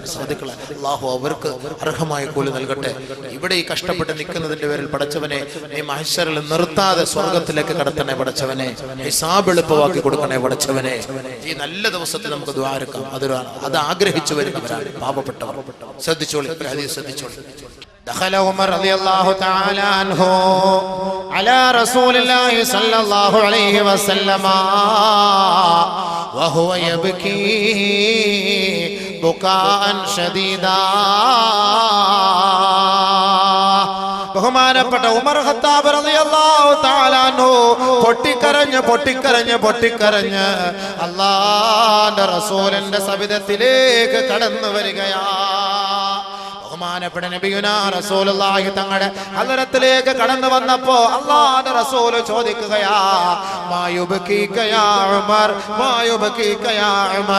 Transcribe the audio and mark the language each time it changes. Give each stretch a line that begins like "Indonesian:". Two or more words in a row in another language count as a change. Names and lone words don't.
Malayalam: സാധുക്കളായ അല്ലാഹു അവർക്ക് അർഹമായ കൂലി നൽകട്ടെ. ഇവിടെ ഈ കഷ്ടപ്പെട്ട് നിൽക്കുന്നതിന്റെ പേരിൽ പടച്ചവനെ ഈ മഹ്ശറിൽ നിർത്താതെ സ്വർഗത്തിലേക്ക് കടത്തണേ പടച്ചവനെ. ഹിസാബ് എളുപ്പമാക്കി കൊടുക്കണേ പടച്ചവനെ. ഈ നല്ല ദിവസത്തിൽ നമുക്ക് ദുആ എടുക്കാം. അത് ആഗ്രഹിച്ചു വരുന്നവരാണ് പാപപ്പെട്ടവർ. ശ്രദ്ധിച്ചോളി, ഹദീസ് ശ്രദ്ധിച്ചോളി.
Arabic: دخل عمر رضي الله تعالى عنه على رسول الله صلى الله عليه وسلم وهو يبكي بكاء شديدا.
Malayalam: ബഹുമാനപ്പെട്ട ഉമർ ഖത്താബ്
Arabic: رضي الله تعالى عنه
Malayalam: പൊട്ടിക്കരഞ്ഞ് അല്ലാഹുവിന്റെ റസൂലിന്റെ സവിധത്തിലേക്ക് കടന്നു വരികയാണ്. ബഹുമാനപ്പെട്ട
Arabic: نبينا رسول الله
Malayalam: തങ്ങളുടെ ഹദറത്തിലേക്ക് കടന്നു വന്നപ്പോ അല്ലാഹുവിന്റെ റസൂൽ ചോദിക്കുകയാ,
Arabic: ما يبكيك يا عمر ما يبكيك يا عمر.